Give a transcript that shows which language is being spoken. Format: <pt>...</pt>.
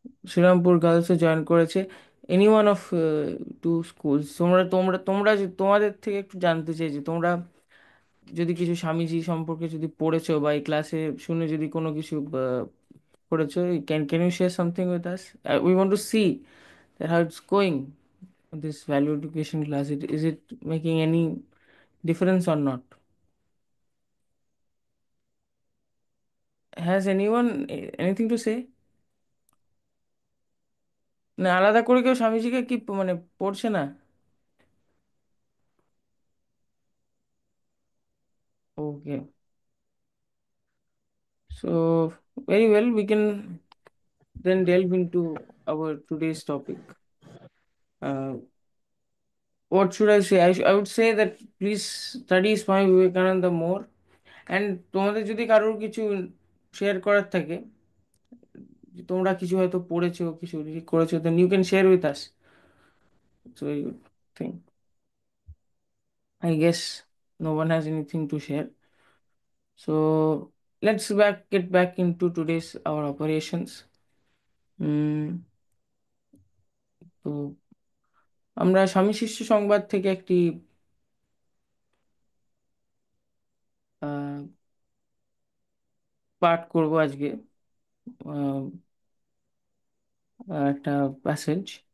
<bn>Serampore গার্লসে join করেছে।</bn> <en>Any one of two schools?</en> <bn>তোমরা তোমরা তোমরা তোমাদের থেকে একটু জানতে চাই যে তোমরা যদি কিছু স্বামীজি সম্পর্কে যদি পড়েছো বা এই ক্লাসে শুনে যদি কোনো কিছু পড়েছো,</bn> <en>Can you share something with us? We want to see that how it's going, this value education class. Is it making any difference or not? Has anyone anything to say?</en> <bn>না, আলাদা করে কেউ স্বামীজিকে কি মানে পড়ছে না?</bn> <en>Okay, so very well, we can then delve into our today's topic. uh, what should I say? I would say that please study Swami Vivekananda more. And তোমাদের যদি কারোর কিছু share করার থাকে, যে তোমরা কিছু হয়তো পড়েছো, কিছু read করেছো, then you can share with us. So you think, I guess no one has anything to share. So let's get back into today's our operations.</en> <bn>উম, তো আমরা স্বামী শিষ্য সংবাদ থেকে একটি আহ, পাঠ করব আজকে। আহ, একটা প্যাসেজ।</bn>